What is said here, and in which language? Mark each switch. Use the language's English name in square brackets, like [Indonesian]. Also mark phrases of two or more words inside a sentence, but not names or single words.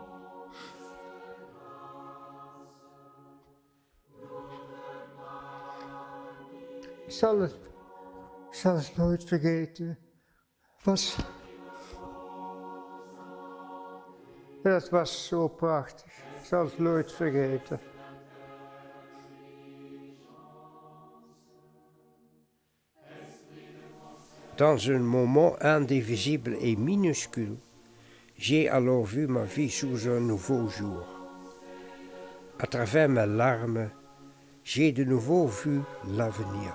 [Dutch] Ik zal het nooit vergeten. Het was zo prachtig. Ik zal het nooit vergeten. [French] Dans un moment indivisible et minuscule, j'ai alors vu ma vie sous un nouveau jour. À travers mes larmes, j'ai de nouveau vu l'avenir.